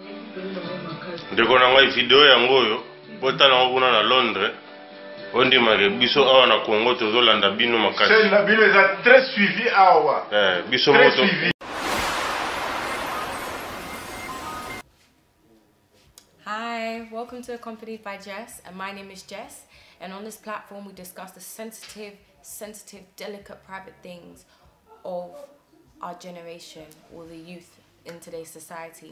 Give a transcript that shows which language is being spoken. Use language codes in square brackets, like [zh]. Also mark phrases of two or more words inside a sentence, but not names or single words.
[ln] ndeko na ngai video yango oyo potala ngona na Londres ondimake biso awa na Congo tozolanda bino makasi. [fr] C'est la bino est très suivi awa. [ln] Biso moto. [en] Hi, welcome to Accompanied by Jess, and my name is Jess, and on this platform we discuss the sensitive, delicate, private things of our generation or the youth in today's society.